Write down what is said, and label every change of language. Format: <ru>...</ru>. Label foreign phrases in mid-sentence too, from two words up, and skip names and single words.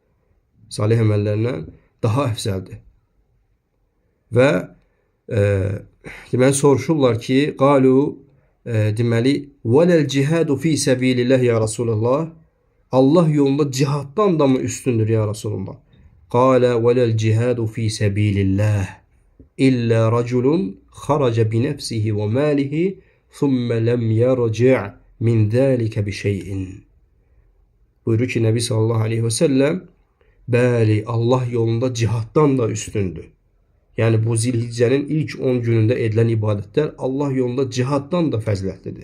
<az>Və deməli soruşurlar ki, qalu deməli</az> <ar>ولا الجهاد في سبيل الله يا رسول الله,</ar> <az>Allah yolunda cihaddan da mı üstündür</az> <ar>يا رسول الله? قال ولا الجهاد في سبيل الله إلا رجل خرج بنفسه وماله ثم لم يرجع من ذلك بشيء.</ar> <az>Buyurur ki, Nəbi</az> <ar>صلى الله عليه وسلم,</ar> <az>bəli, Allah yolunda cihaddan da üstündür. Yəni bu Zilhiccənin ilk 10 günündə edilən ibadətlər Allah yolunda cihaddan da fəzilətlidir.</az>